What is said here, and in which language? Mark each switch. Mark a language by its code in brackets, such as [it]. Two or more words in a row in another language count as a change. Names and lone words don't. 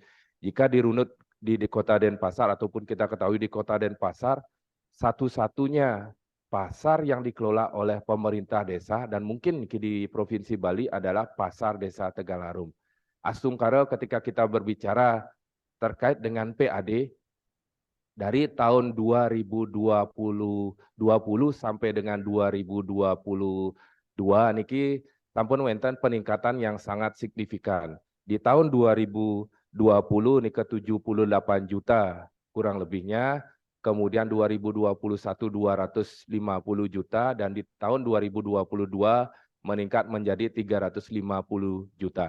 [id] Jika dirunut di Kota Denpasar ataupun kita ketahui di Kota Denpasar, satu-satunya pasar yang dikelola oleh pemerintah desa dan mungkin di Provinsi Bali adalah Pasar Desa Tegal Harum. Astungkara ketika kita berbicara terkait dengan PAD, dari tahun 2020 sampai dengan 2022 [ban] niki sampun wonten [id] peningkatan yang sangat signifikan. Di tahun 2020 nih ke 78 juta kurang lebihnya, kemudian 2021 250 juta dan di tahun 2022 meningkat menjadi 350 juta.